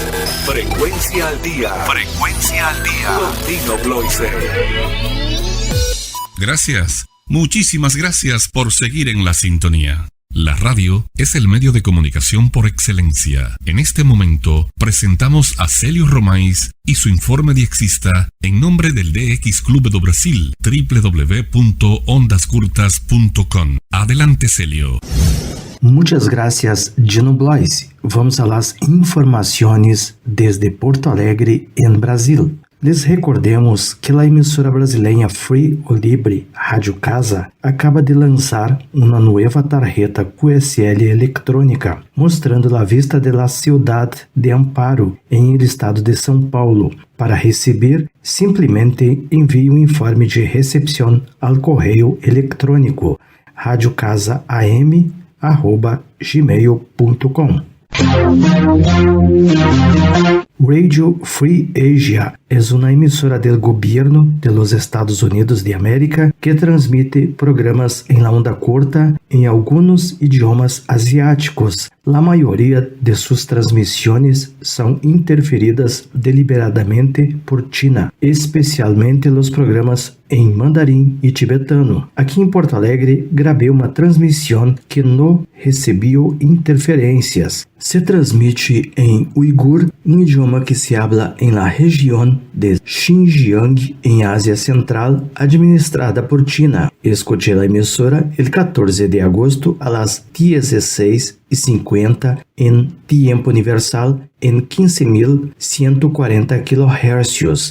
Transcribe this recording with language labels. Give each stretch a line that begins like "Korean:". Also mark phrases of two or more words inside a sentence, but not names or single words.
Spanish: Frecuencia al día. Con Dino Bloise. Gracias, muchísimas gracias por seguir en la sintonía. La radio es el medio de comunicación por excelencia. En este momento presentamos a Célio Romais y su informe diexista en nombre del DX Clube do Brasil, www.ondascurtas.com. Adelante, Célio. Muchas gracias, Dino Bloise. Vamos a las informaciones desde Porto Alegre, en Brasil. Les recordemos que
Portuguese: a emissora brasileira Free ou Libre Rádio Casa acaba de lançar uma nova tarjeta QSL eletrônica, mostrando a vista da cidade de Amparo, em el estado de São Paulo. Para receber, simplesmente envie um informe de recepção ao correio eletrônico radiocasaam@gmail.com.
Spanish: Radio Free Asia es una emisora del gobierno de los Estados Unidos de América que transmite programas en la onda corta en algunos idiomas asiáticos. La mayoría de sus transmisiones son interferidas deliberadamente por China, especialmente los programas
Portuguese: em mandarim e tibetano. Aqui em Porto Alegre, gravei uma transmissão que não recebeu interferências.
Spanish: Se transmite
Portuguese: em uigur, um idioma que
Spanish: se habla
Portuguese: em la região de Xinjiang, em Ásia Central, administrada por China. Escutei a emissora
Spanish: el 14 de agosto a las
Portuguese: 16:50 em tempo universal em 15.140 kHz.